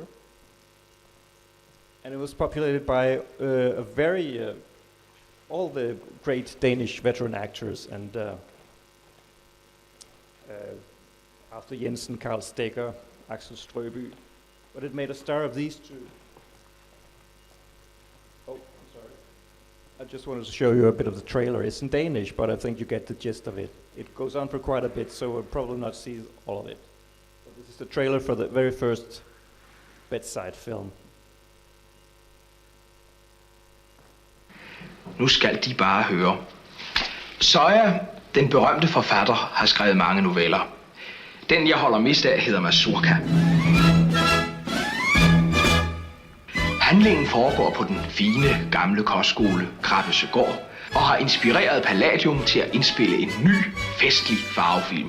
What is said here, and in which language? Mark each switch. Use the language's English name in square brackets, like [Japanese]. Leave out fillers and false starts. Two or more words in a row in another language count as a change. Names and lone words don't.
[English] And it was populated by all the great Danish veteran actors, and after Jensen, Carl Stegger, Axel Strøby, But it made a star of these two. Oh, I'm sorry. I just wanted to show you a bit of the trailer. It's in Danish, but I think you get the gist of it. It goes on for quite a bit, so we'll probably not see all of it. But this is the trailer for the very first bedside film. [Danish] Nu skal de bare høre. Søja, den berømte forfatter, har skrevet mange noveller. Den, jeg holder mest af, hedder Mazurka. Handlingen foregår på den fine, gamle kostskole Krabbesegård og har inspireret Palladium til at indspille en ny, festlig farvefilm.